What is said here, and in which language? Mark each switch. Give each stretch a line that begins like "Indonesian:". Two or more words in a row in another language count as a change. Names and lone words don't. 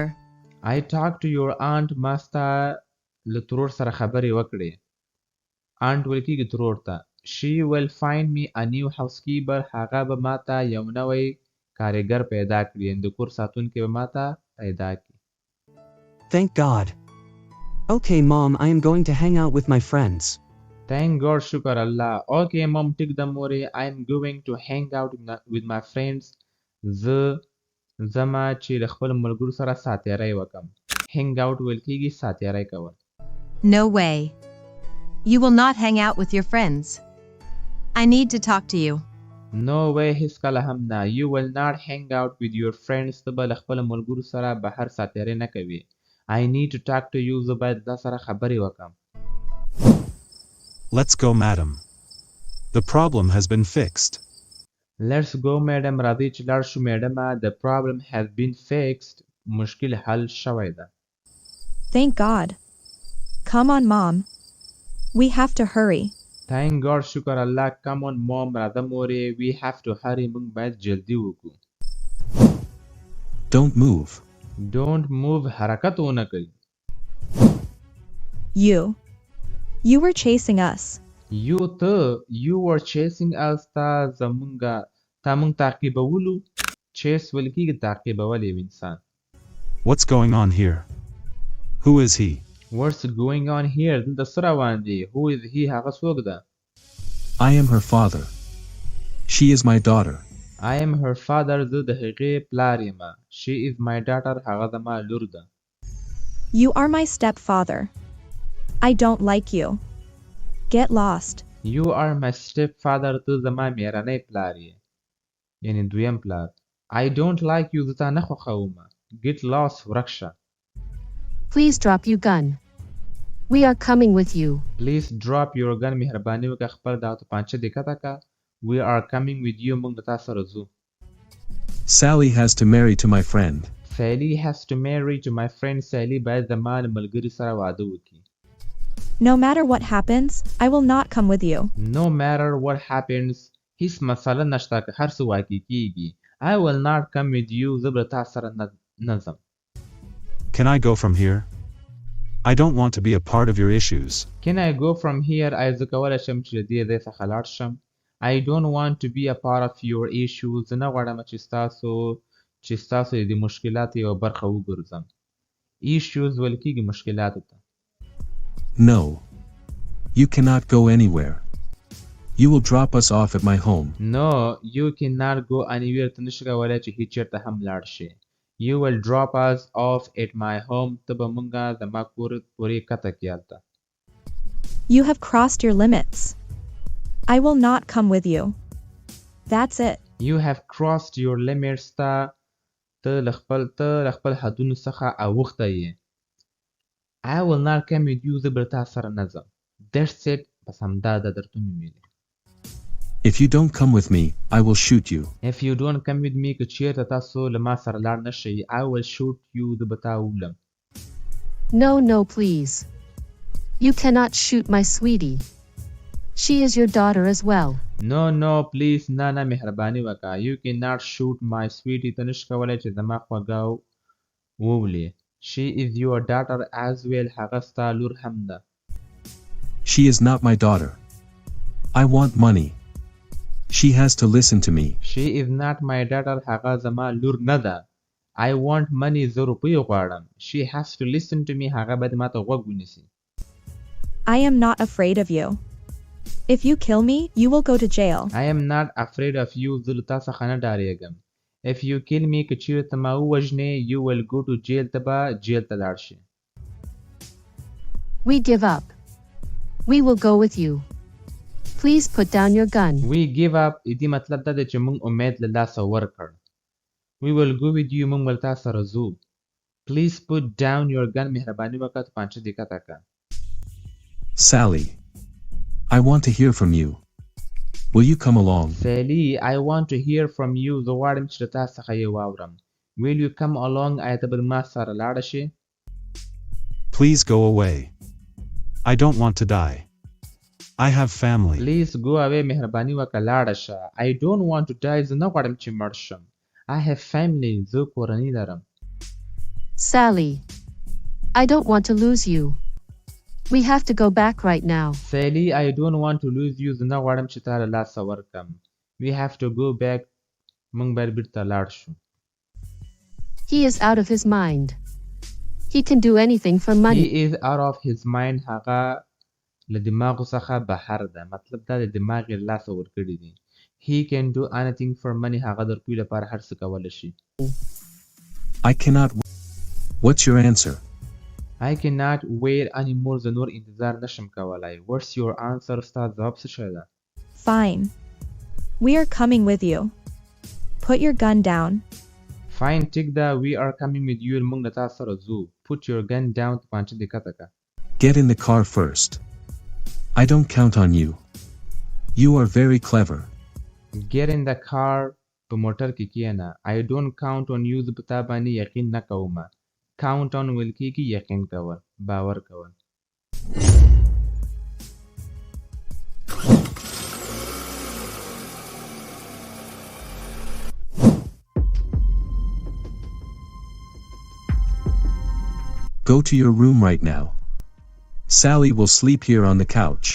English: I talked to your aunt.
Pashto: ما ستا له ترور سره خبرې وکړې. Aunt ویل کېږي ترور ته.
English: She will find me a new housekeeper.
Pashto: هغه به ماته یو نوی کارګر پیدا کړي. د کور ساتونکی به ماته پیدا کړي.
English: Thank God. Okay, Mom, I am going to hang out with my friends. Thank God,
Pashto: شکر الله.
English: Okay, mom,
Pashto: ټیک د مورې.
English: I am going to hang out with my friends.
Pashto: زه زما چې د خپل ملګرو سره ساتیری وکم.
English: Hang out
Pashto: ویل کېږي ساتیری کول.
English: No way. You will not hang out with your friends. I need to talk to you. No way
Pashto: هیڅکله هم نه.
English: You will not hang out with your friends.
Pashto: ته به له خپل ملګرو سره بهر ساتیری نه کوي.
English: I need to talk to you.
Pashto: زه باید دا سره خبرې وکم.
English: Let's go, madam. The problem has been fixed. Let's go, madam.
Pashto: راځئ چې لاړ شو میډمه.
English: The problem has been fixed.
Pashto: مشکل حل شوی ده.
English: Thank God. Come on, Mom. We have to hurry. Thank God,
Pashto: شکر الله.
English: Come on, mom.
Pashto: راځه مورې.
English: We have to hurry.
Pashto: موږ باید جلدی وکړو.
English: Don't move. Don't move.
Pashto: حرکت ونه کوي.
English: You were chasing us. You were chasing us.
Pashto: تا موږ تعقیبولو. Chase ویل کېږي تعقیبول یو انسان.
English: What's going on here? Who is he? What's going on here?
Pashto: دلته څه روان دي?
English: Who is he?
Pashto: هغه څوک ده؟
English: I am her father. She is my daughter. I am her father.
Pashto: زه د هغې پلار یم.
English: She is my daughter.
Pashto: هغه زما لور ده.
English: You are my stepfather. I don't like you. Get lost. You are my stepfather.
Pashto: ته زما میرنی پلار یې. یعنی دویم پلار.
English: I don't like you.
Pashto: زه تا نه خوښوم.
English: Get lost.
Pashto: ورک شه.
English: Please drop your gun. We are coming with you. Please drop your gun.
Pashto: مهرباني وکړه خپل دا توپانچه دې کته کړه.
English: We are coming with you.
Pashto: موږ له تا سره ځو.
English: Sally has to marry to my friend. Sally has to marry to my friend.
Pashto: Sally باید زما له ملګري سره واده وکړي.
English: No matter what happens, I will not come with you. No matter what happens.
Pashto: هیڅ مسله نشته که هر څه واقع کیږي.
English: I will not come with you.
Pashto: زه به تا سره نه ځم.
English: Can I go from here? I don't want to be a part of your issues. Can I go from here?
Pashto: زه کولی شم چې له دې ځای څخه لاړ شم.
English: I don't want to be a part of your issues.
Pashto: زه نه غواړم چې ستاسو د مشکلاتو یوه برخه وګرځم. Issues ویل کېږي مشکلاتو ته.
English: No. You cannot go anywhere. You will drop us off at my home. No, you cannot go anywhere.
Pashto: ته نشې کولی چې هېڅ چېرته هم لاړ شې.
English: You will drop us off at my home.
Pashto: ته به موږ زما کور پورې کته کړې هلته.
English: You have crossed your limits. I will not come with you. That's it. You have crossed your limits.
Pashto: ته له خپل حدونو څخه اوښتی یې.
English: I will not come with you.
Pashto: زه به تا سره نه ځم.
English: That's it.
Pashto: بس همدا ده درته مې ویلې.
English: If you don't come with me, I will shoot you. If you don't come with me,
Pashto: که چیرته تاسو له ما سره لاړ نه شئ,
English: I will shoot you.
Pashto: زه به تا وولم.
English: No, please. You cannot shoot my sweetie. She is your daughter as well. No, please.
Pashto: نه مهرباني وکړه.
English: You cannot shoot my sweetie.
Pashto: ته نشې کولی چې زما خوږه وولې.
English: She is your daughter as well.
Pashto: هغه ستا لور هم ده.
English: She is not my daughter. I want money. She has to listen to me. She is not my daughter.
Pashto: هغه زما لور نه ده.
English: I want money.
Pashto: زه روپۍ غواړم.
English: She has to listen to me.
Pashto: هغه باید ما ته غوږ ونیسي.
English: I am not afraid of you. If you kill me, you will go to jail. I am not afraid of you.
Pashto: زه له تا څخه نه ډارېږم.
English: If you kill me,
Pashto: که چیرته ما ووژنې,
English: you will go to jail.
Pashto: ته به جیل ته لاړ شې.
English: We give up. We will go with you. Please put down your gun. We give up.
Pashto: دې مطلب دا دی چې موږ امید له لاسه ورکړ.
English: We will go with you.
Pashto: موږ به له تا سره ځو.
English: Please put down your gun.
Pashto: مهرباني وکړه توپانچه دې کته کړه.
English: Sally, I want to hear from you. Will you come along? Sally, I want to hear from you.
Pashto: زه غواړم چې له تا څخه یې واورم.
English: Will you come along?
Pashto: آیا ته به ما سره لاړه شې؟
English: Please go away. I don't want to die. I have family. Please go away.
Pashto: مهرباني وکړه لاړه شه.
English: I don't want to die.
Pashto: زه نه غواړم چې مړ شم.
English: I have family.
Pashto: زه کورنۍ لرم.
English: Sally, I don't want to lose you. We have to go back right now. Sally, I don't want to lose you.
Pashto: زه نه غواړم چې تا له لاسه ورکړم.
English: We have to go back.
Pashto: موږ باید بیرته لاړ شو.
English: He is out of his mind. He can do anything for money. He is out of his mind.
Pashto: هغه له دماغو څخه بهر ده. مطلب دا د دماغ یې له لاسه ورکړي دي.
English: He can do anything for money.
Pashto: هغه د روپیو لپاره هر څه کولی شي.
English: I cannot. What's your answer? I cannot wait anymore.
Pashto: زه نور انتظار نشم کولی.
English: What's your answer?
Pashto: ستا ځواب څه شی ده؟
English: Fine. We are coming with you. Put your gun down. Fine,
Pashto: ټیک ده.
English: We are coming with you.
Pashto: موږ له تا سره ځو.
English: Put your gun down.
Pashto: توپانچه دې کته کړه.
English: Get in the car first. I don't count on you. You are very clever. Get in the car.
Pashto: په موټر کې کښېنه.
English: I don't count on you.
Pashto: زه په تا باندې یقین نه کوم.
English: Count on
Pashto: ویل کېږي یقین کول. باور کول.
English: Go to your room right now. Sally will sleep here on the couch.